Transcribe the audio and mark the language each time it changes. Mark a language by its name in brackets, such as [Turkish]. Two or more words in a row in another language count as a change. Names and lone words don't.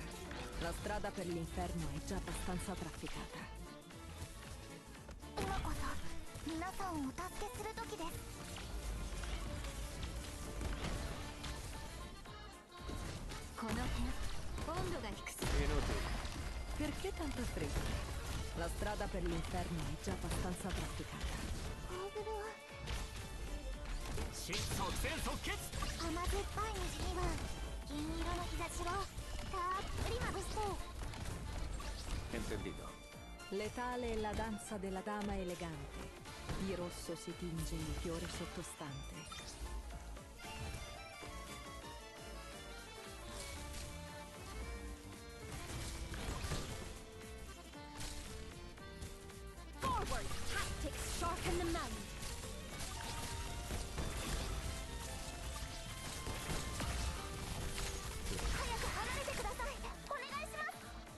[Italian] La strada per l'inferno è già abbastanza trafficata. [Japanese] 今こそ皆さんをお助けする時です。この辺温度が低すぎる。 [Italian] Perché tanta fretta? La strada per l'inferno è già abbastanza trafficata. [Japanese] ゴーグルは甘酸っぱい虹には銀色の日差しをたっぷりまぶして。 [Spanish] Entendido. [Italian] Letale è la danza della dama elegante. Di rosso si tinge il fiore sottostante. [English] Forward tactics sharpen the mind. [Japanese] 早く離れてください。お願いします。